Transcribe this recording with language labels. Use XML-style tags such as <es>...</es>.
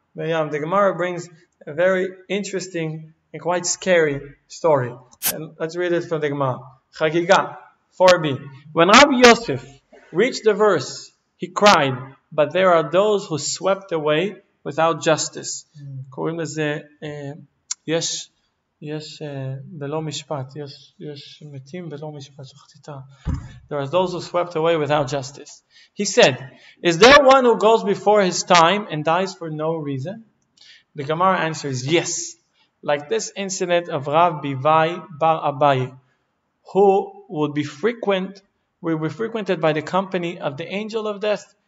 <en>The Gemara brings a very interesting and quite scary story. And let's read it from the Gemara. Chagiga 4b. When Rabbi Yosef reached the verse, he cried, but there are those who swept away without justice.</en> <he>קוראים לזה, יש בלא משפט, יש מתים בלא משפט, שכחתי.</he> <en>There are those who swept away without justice. He said, is there one who goes before his time and dies for no reason? The Gemara answers, yes. Like this incident of Rav Bivai Bar Abaye, who would be frequented by the company of the angel of death.</en>